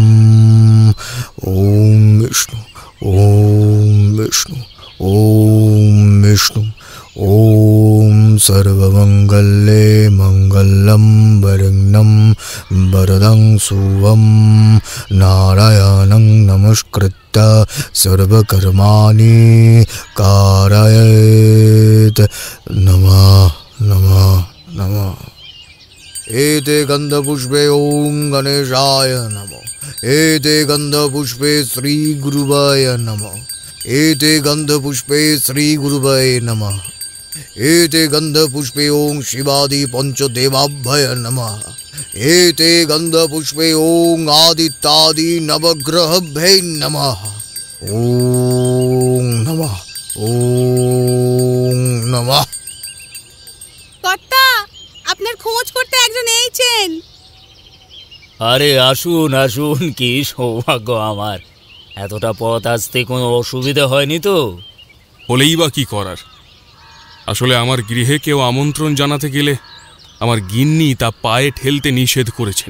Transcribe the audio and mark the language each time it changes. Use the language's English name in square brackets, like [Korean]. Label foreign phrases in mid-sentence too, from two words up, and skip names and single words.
[Sanskrit] ওম বিষ্ণু ওম বিষ্ণু ওম বিষ্ণু ওম সর্বমঙ্গলে মঙ্গলম বরণ্যম বরদং শুভম নারায়ণং নমস্কৃত্য সর্বকর্মাণি কারয়েৎ। নমঃ নমঃ নমঃ। एते गन्धपुष्पे ओम गणेशाय नमः। एते गन्धपुष्पे श्री गुरुवाय नमः। एते गन्धपुष्पे श्री गुरुवाय नमः। एते गन्धपुष्पे ओम शिवादि पंचदेवाभ्य नमः। एते गन्धपुष्पे ओम आदित्यादि नवग्रहभ्यै नमः। ओम नमः ओम नमः। [Bangla] কর্তা, আপনার খোঁজ করতে একজন এইছেন। আরে আসুন আসুন, কি সৌভাগ্য আমার। এতটা পথ আসতে কোনো অসুবিধা হয়নি তো? হলেই বা কি করার, আসলে আমার গৃহে কেউ আমন্ত্রণ জানাতে গেলে আমার গিন্নি তা পায়ে ঠেলতে নিষেধ করেছেন।